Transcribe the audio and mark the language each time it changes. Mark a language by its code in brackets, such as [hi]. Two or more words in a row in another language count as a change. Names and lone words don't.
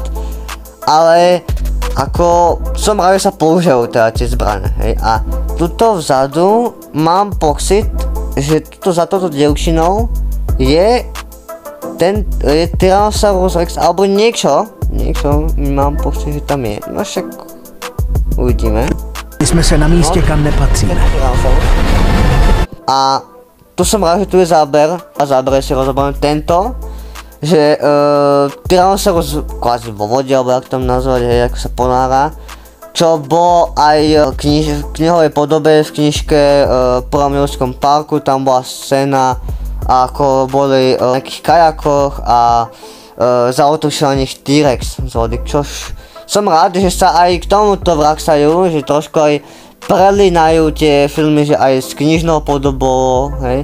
[sk] Ale ako som rád, že sa používajú teda tie zbrane, hej. A tuto vzadu mám pocit, že tuto za touto dievčinou je Tyrannosaurus Rex alebo niečo mám pocit, že tam je. No však uvidíme. [cs] Jsme se na místě, kam nepatříme. [sk] A tu som rád, že tu je záber, a záber si rozoberiem tento, že Tyrannosaurus kvázi vo vode, alebo jak tam nazvať, hej, ako sa ponára, čo bolo aj v knihovej podobe v knižke Prvom Jurskom parku, tam bola scéna, ako boli v nejakých kajakoch a zaútočil na nich T-Rex z vody, čož som rád, že sa aj k tomuto vracajú, že trošku aj prelínajú tie filmy, že aj s knižnou podobou, hej.